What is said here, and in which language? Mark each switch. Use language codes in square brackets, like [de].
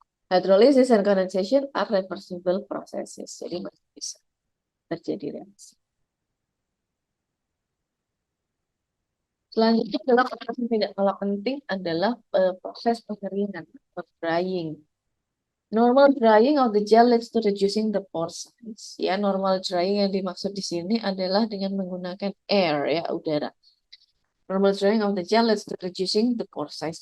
[en] Hydrolysis and condensation are reversible processes, [id] jadi masih bisa terjadi reaksi. Selanjutnya adalah proses yang tidak kalah penting adalah proses pengeringan atau drying. [en] Normal drying of the gel leads to reducing the pore size. [id] Ya, normal drying yang dimaksud di sini adalah dengan menggunakan air ya, udara. [en] Normal drying of the gel leads to reducing the pore size.